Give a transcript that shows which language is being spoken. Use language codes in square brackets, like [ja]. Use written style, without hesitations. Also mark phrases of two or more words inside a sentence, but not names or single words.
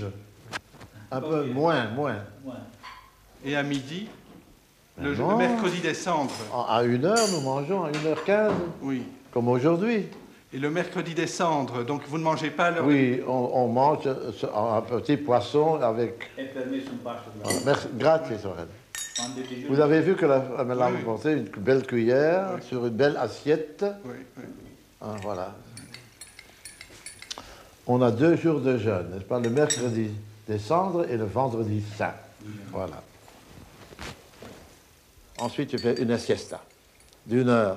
[fr] Un peu moins. et à midi, le Non. mercredi des cendres, À 1h, nous mangeons, à 1h15, oui. comme aujourd'hui. Et le mercredi des cendres, donc vous ne mangez pas à l'heure Oui, on mange un petit poisson avec... [it] È permesso un passo di [fr] Voilà, merci, [it] grazie, sorelle. Quando è digiuno. [fr] Vous avez vu que elle me l'a Oui. apporté une belle cuillère Oui. sur une belle assiette. Oui. Ah, voilà. On a 2 jours de jeûne, n'est-ce pas? Le mercredi des cendres et le vendredi saint. Voilà. Ensuite, je fais une siesta d'1 heure.